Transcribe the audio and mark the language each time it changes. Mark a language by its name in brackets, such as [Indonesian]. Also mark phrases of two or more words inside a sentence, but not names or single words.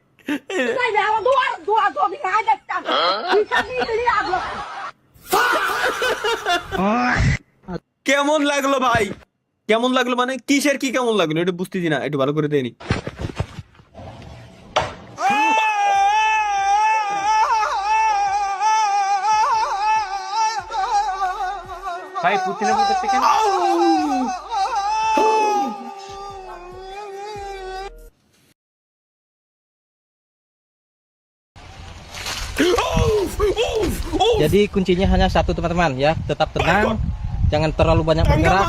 [Bangla] কেমন লাগলো ভাই? কেমন লাগলো মানে কিসের কি কেমন লাগলো এটা বুঝতেছি না, একটু ভালো করে দেয়নি। ভাই পুতিনে বলতে কেন? [Indonesian] Jadi kuncinya hanya satu teman-teman ya, tetap tenang, jangan terlalu banyak bergerak.